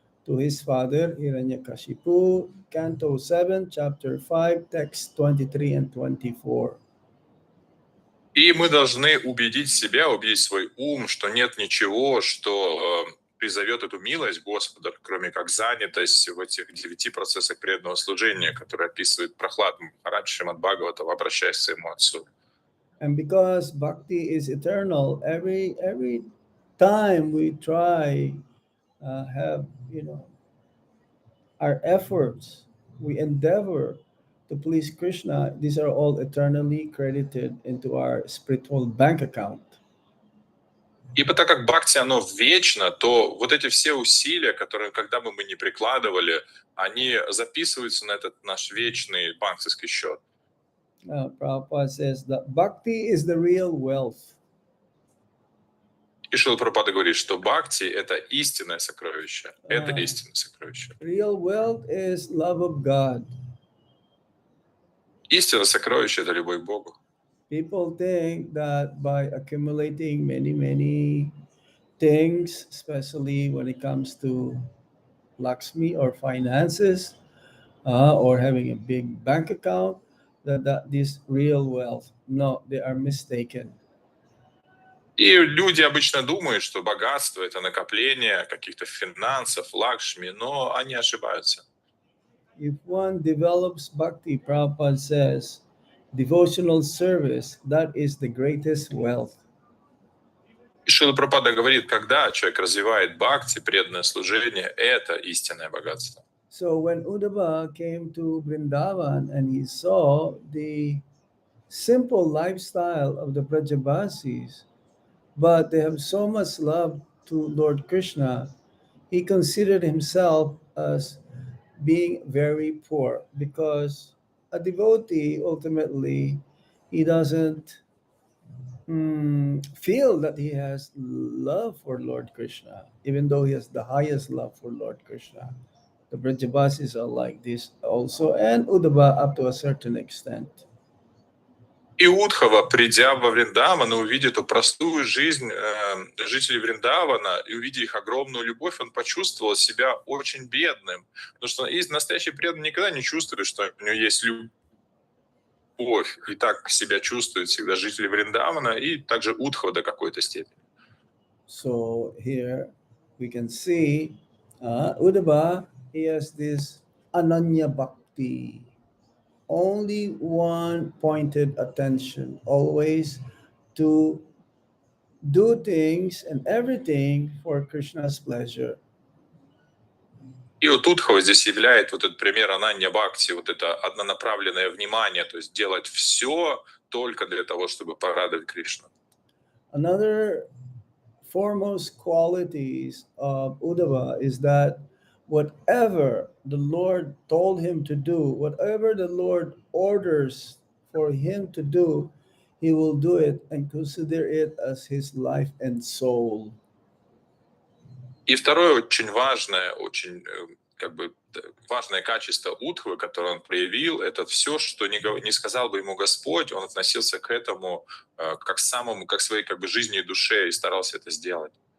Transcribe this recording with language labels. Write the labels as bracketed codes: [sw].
[en] to his father Hiranyakashipu, Canto 7, Chapter 5, text 23 and 24. [ru] И мы должны убедить себя, убедить свой ум, что нет ничего, что призовет эту милость Господа, кроме как занятость в этих 9 процессах преданного служения, которые описывает прохладным Махарадж Шримад Бхагаватам, обращаясь к своему отцу. [en] And because bhakti is eternal, every time we try have our efforts, we endeavor to please Krishna, these are all eternally credited into our spiritual bank account. [ru] И так как бхакти, оно вечно, то вот эти все усилия, которые, когда бы мы не прикладывали, они записываются на этот наш вечный банковский счет. [en] Prabhupada says that bhakti is the real wealth. [ru] И Шрила Прабхупада говорит, что бхакти — это истинное сокровище. Это истинное сокровище. [en] Real wealth is love of God. [ru] Истинное сокровище — это любовь к Богу. [en] People think that by accumulating many things, especially when it comes to Lakshmi or finances, or having a big bank account, that this real wealth. No, they are mistaken. [ru] И люди обычно думают, что богатство — это накопление каких-то финансов, лакшми, но они ошибаются. [en] If one develops bhakti, Prabhupada says, devotional service, that is the greatest wealth. [ru] И Шрила Прабхупада говорит, когда человек развивает бхакти, преданное служение, это истинное богатство. [en] So when Uddhava came to Vrindavan and he saw the simple lifestyle of the Brajabasis, but they have so much love to Lord Krishna, he considered himself as being very poor because a devotee ultimately he doesn't feel that he has love for Lord Krishna, even though he has the highest love for Lord Krishna. The Brajabasis are like this also, and Uddhava up to a certain extent. [ru] И Удхава, придя во Вриндаван и увидя эту простую жизнь жителей Вриндавана, и увидя их огромную любовь, он почувствовал себя очень бедным. Потому что есть настоящий преданный никогда не чувствует, что у него есть любовь. И так себя чувствуют всегда жители Вриндавана и также Удхава до какой-то степени. [en] So here we can see Uddhava, he has this Ananya Bhakti, only one pointed attention, always to do things and everything for Krishna's pleasure. [ru] И вот Удхава здесь являет вот этот пример Ананья Бхакти, вот это однонаправленное внимание, то есть делать все только для того, чтобы порадовать Кришну. [en] Another foremost qualities of Uddhava is that whatever the Lord told him to do, whatever the Lord orders for him to do, he will do it and consider it as his life and soul. [ru] И второе очень важное, очень важное качество Удхвы, которое он проявил, это все, что не сказал бы ему Господь, он относился к этому как своей жизни и душе и старался это сделать.